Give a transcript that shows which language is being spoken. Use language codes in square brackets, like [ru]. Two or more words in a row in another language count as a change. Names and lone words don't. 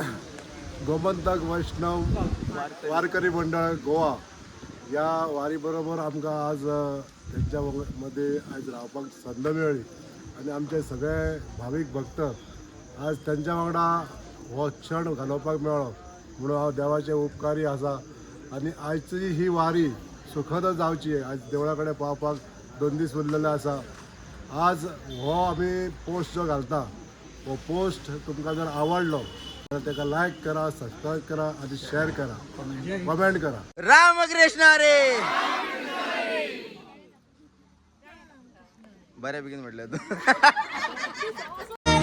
[kok] गोमंतक वैष्णव वारकरी मंडळ गोवा या वारी बरोबर आमकां आज त्यांच्या मध्ये आज रावपाक संद मेळ्ळी आणि आमचे सगळे भावीक भक्त आज त्यांच्या वांगडा हो क्षण घालोवपाक मेळ्ळो म्हणून हांव देवाचे उपकारी आसा. आणि आजची ही वारी सुखद जावची. आज देवळा कडेन पावपाक 2 दीस उरलेले आसा. आज हो आमी पोस्ट जो घालता हो पोस्ट तुमकां जर आवडलो तर ताका लायक करा, सबस्क्राईब करा आणि शेअर करा, कमेंट करा. [mr] रामकृष्ण हरी. बऱ्यापैकी म्हटलं तू